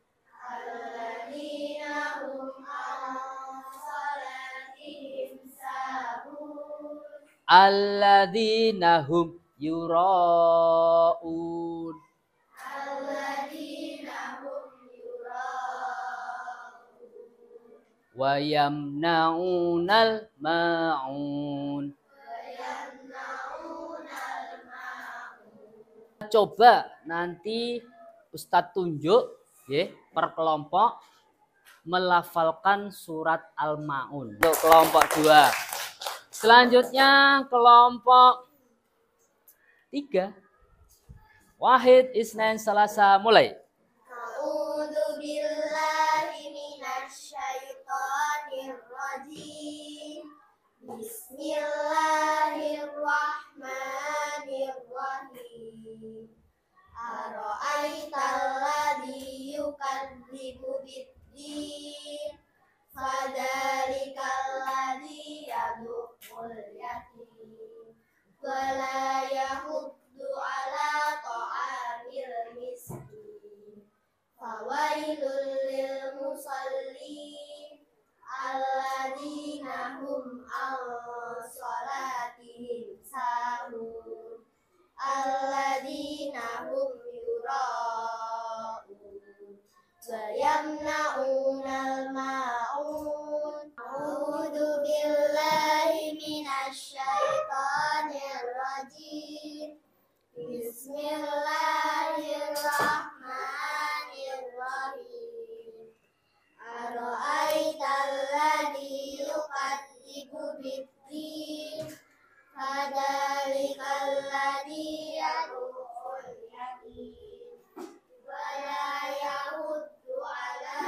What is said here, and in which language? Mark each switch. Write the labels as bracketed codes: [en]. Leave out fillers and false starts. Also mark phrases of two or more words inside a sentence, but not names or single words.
[ar] الذين هم يراءون. ويمنعون الماعون. [id] Coba nanti Ustadz tunjuk ya, per kelompok melafalkan surat Al-Maun. Untuk kelompok 2. Selanjutnya kelompok 3. [ar] واحد، اثنين، ثلاثة, mulai. أعوذ بالله من الشيطان الرجيم. بسم الله الرحمن الرحيم. أرأيت الذي يكذب بالدين. فذلك الذي يدع اليتيم. ولا يحض على طعام المسكين. فويل للمصلين. الذين هم عن صلاتهم ساهون. الذين هم يراءون. ويمنعون الماعون. أعوذ بالله من الشيطان الرجيم. بسم الله الرحمن الرحيم. أرأيت الذي يكذب بالدين. فذلك الذي يدع اليتيم. ولا يحض على